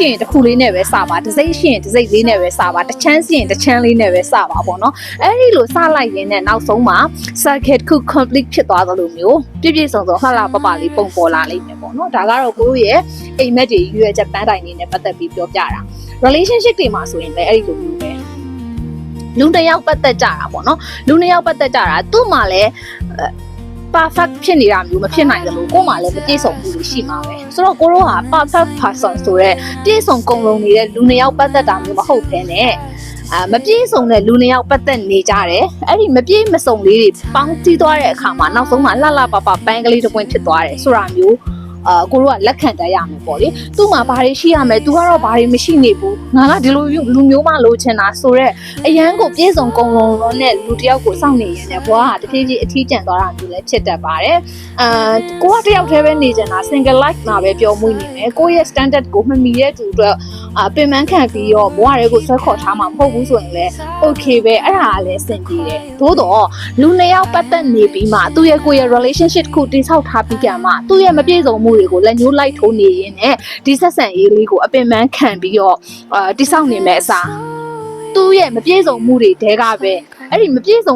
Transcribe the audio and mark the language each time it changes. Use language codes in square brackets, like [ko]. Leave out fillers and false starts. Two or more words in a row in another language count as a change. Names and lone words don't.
[my] ရင်တစ်ခုလေးနဲ့ပဲစပါတစ်စိတ်ရှိရင်တစ်စိတ်လေးနဲ့ပဲစပါတစ်ချမ်းရှိရင်တစ်ချမ်းလေးနဲ့ပဲစပါပေါ့နော်အဲ့ဒီလိုစလိုက်ရင်းနဲ့နောက်ဆုံးမှာ circuit ခု complete ဖြစ်သွားသလိုမျိုးပြည့်ပြည့်စုံစုံလှလှပပလေးပုံပေါ်လာလိမ့်မယ်ပေါ့နော်ဒါကတော့ကိုတို့ရဲ့အိမ်မက်တွေရွေးချက်ပန်းတိုင်နေနဲ့ပတ်သက်ပြီးပြောပြတာ relationship တွေမှာဆိုရင်လည်းအဲ့ဒီလိုမျိုးပဲလူတစ်ယောက်ပတ်သက်ကြတာပေါ့နော်လူတစ်ယောက်ပတ်သက်ကြတာသူ့မှာလည်း perfect ဖြစ်နေတာမျိုးမဖြစ်နိုင်တယ်လို့ကို့မှာလည်းမပြည့်စုံဘူးရှိမှာပဲဆိုတော့ကိုတို့ဟာ [en] perfect person [my] ဆိုတော့ပြည့်စုံကုန်လုံးနေတဲ့လူနှစ်ယောက်ပတ်သက်တာမျိုးမဟုတ်ဘဲနဲ့မပြည့်စုံတဲ့လူနှစ်ယောက်ပတ်သက်နေကြတယ်အဲ့ဒီမပြည့်မစုံလေးတွေပေါင်းတီးသွားတဲ့အခါမှာနောက်ဆုံးမှာလှလှပပပန်းကလေးတစ်ပွင့်ဖြစ်သွားတယ်ဆိုတာမျိုးကိုတို့ကလက်ခံတတ်ရမယ်ပေါ့လေသူ့မှာဘာတွေရှိရမယ်သူကတော့ဘာတွေမရှိနေဘူးငါကဒီလိုလူမျိုးမှလိုချ င်တာဆိုတော့အရန်ကိုပြည့်စုံကုန်လုံးနဲ့လူတယောက်ကိုစောင့်နေရင်လည်းဘွားကတဖြည်းဖြည်းအထီးကျန်သွားတာမျိုးလည်းဖြစ်တတ်ပါတယ်ကိုကတယောက်တည်းပဲနေချင်တာ [en] single life [my] မှာပဲပျော်မွေ့နေမယ်ကိုယ့်ရဲ့ standard ကိုမမီတဲ့သူအတွက်ပင်ပန်းခံပြီးတော့ဘွားတွေကိုဆွဲခေါ်ထားမှာမဟုတ်ဘူးဆိုရင်လည်း okay ပဲအဲ့ဒါကလည်းအဆင်ပြေတယ်သို့တော့လူနှစ် ယောက်ပတ်သက်နေပြီးမှသူ့ရဲ့ကိုယ့်ရဲ့ relationship ကိုတိဆောက်ထားပြီးကြမှာသူ့ရဲ့မပြည့်စုံမှုတွေကိုလက်ညှိုးလိုက်ထိုးနေရင်းနဲ့ဒီဆက်ဆံရေးလေးကိုအပင်ပန်းခံပြီးတော့တိဆောက်နေမဲ့အစားသူ့ရဲ့မပြည့်စုံမှုတွေတဲကပဲအဲ့ဒီမပြည့်စုံ